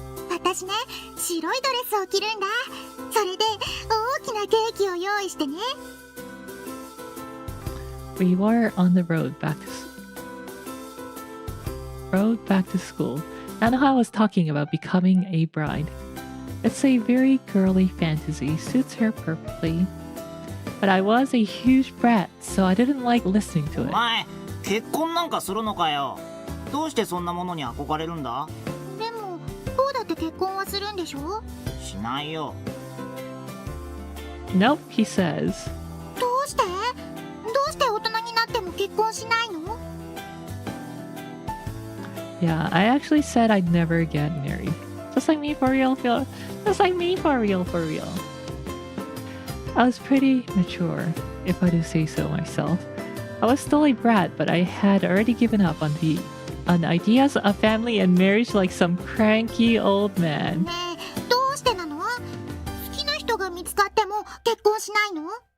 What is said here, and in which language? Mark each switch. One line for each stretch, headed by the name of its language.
Japanese: 私ね、白いドレスを着るんだ。それで大きなケーキを用意してね。
English: We were on the road back to school. Nanoha was talking about becoming a bride. It's a very girly fantasy, suits her perfectly. But I was a huge brat, so I didn't like listening to
Japanese: お
English: it.
Japanese: 前結婚なんかするのかよ。どうしてそんなものに憧れるんだ？でも、こうだって結婚はするんでしょ？しないよ。
English: Nope, he says.
Japanese: どうして大人になっても結婚しないの？
English: Yeah, I actually said I'd never get married. Just like me for real, just like me for real, for real. I was pretty mature, if I do say so myself. I was still a brat, but I had already given up on ideas of family and marriage like some cranky old man.
Japanese: ねえ、どうしてなの？好きな人が見つかっても結婚しないの？